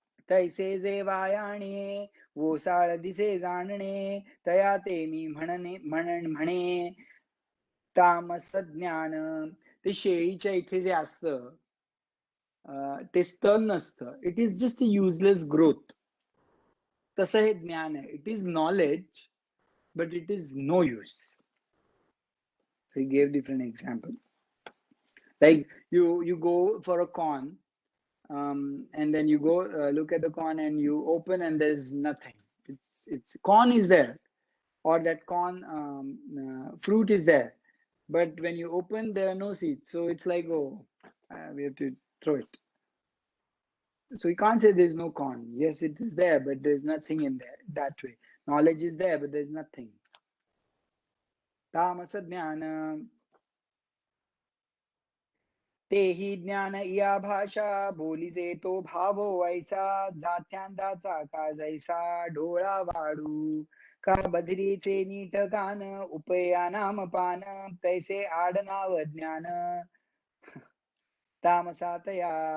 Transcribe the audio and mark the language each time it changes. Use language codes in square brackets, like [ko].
[mr] तैसे जे वायाणे, ओसाळ दिसे जाणणे, तया ते मी म्हणे तामस ज्ञान. ते शेळीच्या इथे जे असतं ते स्तन नसतं. [en] It is just a useless growth. [mr] तसं हे ज्ञान आहे. [en] It is knowledge but it is no use. So he gave different example. Like you go for a corn, and then you go look at the corn and you open and there's nothing. It's corn is there, or that corn fruit is there, but when you open there are no seeds, so it's like, oh, we have to throw it. So you can't say there's no corn. Yes, it is there, but there's nothing in there. That way knowledge is there but there's nothing. [mr] तामस ज्ञान, तेही ज्ञान या भाषा, बोलीजे तो भावो ऐसा, जात्यांदाचा का जैसा डोळा वाढू, का बधिरीचे नीट कान, उपया नाम पान, तैसे आडनाव ज्ञान तामसातया.